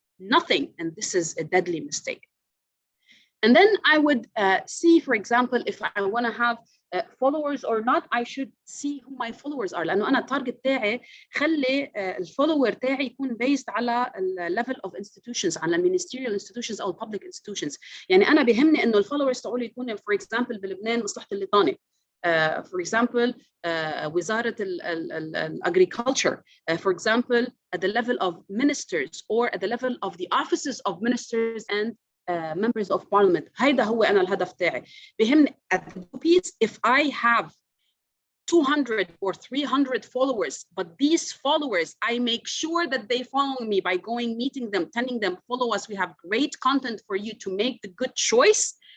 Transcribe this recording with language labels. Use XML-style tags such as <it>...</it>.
<en>Nothing, and this is a deadly mistake. And then I would see, for example, if I want to have followers or not, I should see who my followers are.</en> <ar>لأنه أنا التارجت تاعي خلي الفولوور تاعي يكون based على level of institutions، على ministerial institutions أو public institutions. يعني أنا بيهمني إنه الفولورز تاعولي يكونوا</ar> <en>for example</en> <ar>بلبنان مصلحة الليطانة.</ar> <en>For example, وزارة agriculture, for example, at the level of ministers or at the level of the offices of ministers and members of parliament.</en> <ar>هيدا هو أنا الهدف تاعي. بهمني</ar> <en>at the piece if I have 200 or 300 followers, but these followers, I make sure that they follow me by going, meeting them, telling them, follow us. We have great content for you to make the good choice.</en>